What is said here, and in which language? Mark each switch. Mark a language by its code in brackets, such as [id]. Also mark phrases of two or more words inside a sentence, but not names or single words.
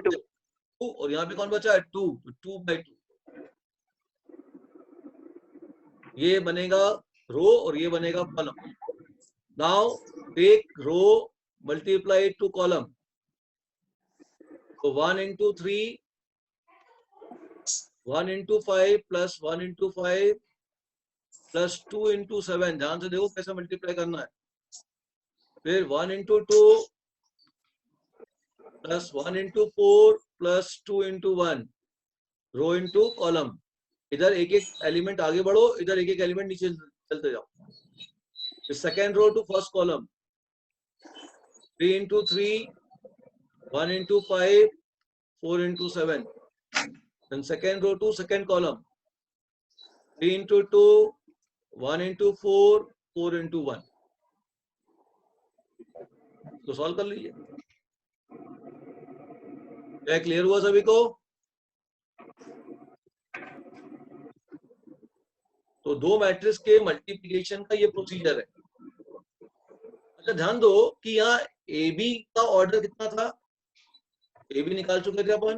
[hi] 2 पे 2 और यहाँ पे कौन बचा है 2, 2 by 2 ये बनेगा रो और ये बनेगा कॉलम. [en] now take row multiply to column, तो 1 into 3 1 into 5 plus 1 into 5 plus 2 into 7, [hi] ध्यान से देखो कैसे मल्टीप्लाई करना है. [en] फिर 1 into 2 plus 1 into 4 plus 2 into 1, row into column. [hi] इधर एक एक एलिमेंट आगे बढ़ो, इधर एक एक एलिमेंट नीचे चलते जाओ. [en] second row to first column 3 into 3 1 into 5 4 into 7. Then second row to second column 3 into 2 1 into 4 4 into 1. [hi] तो सॉल्व कर लीजिए. क्या क्लियर हुआ सभी को? तो दो मैट्रिक्स के मल्टीप्लिकेशन का ये प्रोसीजर है. अच्छा ध्यान दो कि यहाँ ए बी का ऑर्डर कितना था, ए बी निकाल चुके थे अपन.